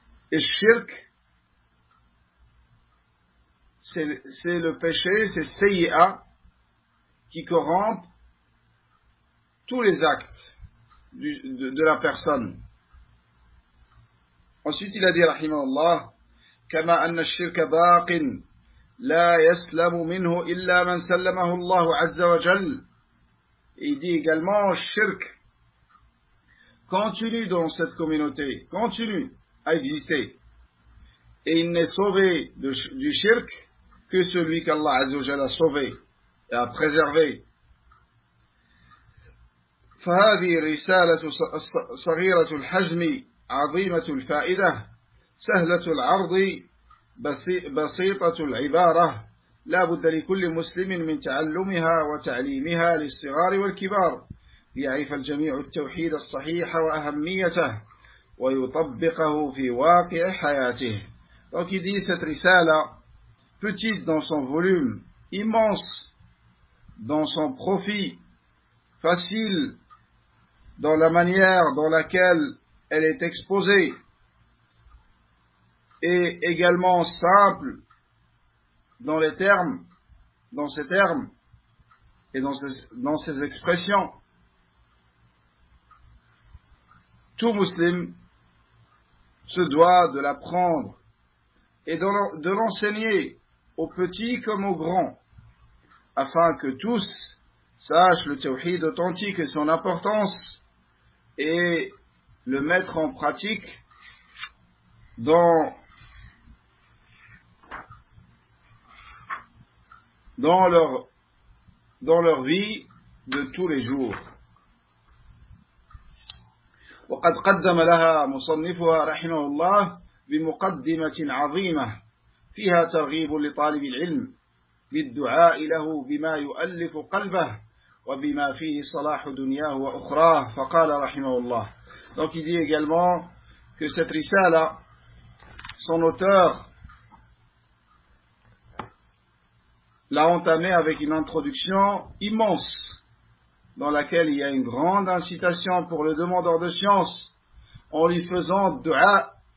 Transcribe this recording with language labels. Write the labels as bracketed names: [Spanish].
[French] Et le shirk, c'est le péché, c'est seyya, qui corrompt tous les actes de la personne. Ensuite, il a dit, [Arabic] رحمه الله, كما أن الشرك باق لا يسلم منه إلا من سلمه الله عز وجل. [French] Il dit également, shirk continue dans cette communauté, continue à exister. Et il n'est sauvé du shirk que celui qu'Allah [Arabic] عز وجل [French] a sauvé et a préservé. [Arabic] فهذه رسالة صغيرة الحجم عظيمة الفائدة سهلة العرض بسيطة العبارة لا بد لكل مسلم من تعلمها وتعليمها للصغار والكبار ليعرف الجميع التوحيد الصحيح وأهميته ويطبقه في واقع حياته. [French] Donc il dit, cette risale petite dans son volume, immense dans son profit, facile dans la manière dans laquelle elle est exposée, et également simple dans les termes, dans ses termes et dans ses expressions. Tout musulman se doit de l'apprendre et de l'enseigner aux petits comme aux grands, afin que tous sachent le tawhid authentique et son importance, et le mettre en pratique dans leur vie de tous les jours. [Arabic] وقد قدم لها مصنفها رحمه الله بمقدمة عظيمة فيها ترغيب لطالب العلم بالدعاء له بما يؤلف قلبه وبما فيه صلاح دنياه وأخراه فقال رحمه الله. [French] Donc il dit également que cette risala, son auteur l'a entamée avec une introduction immense dans laquelle il y a une grande incitation pour le demandeur de science en lui faisant dua,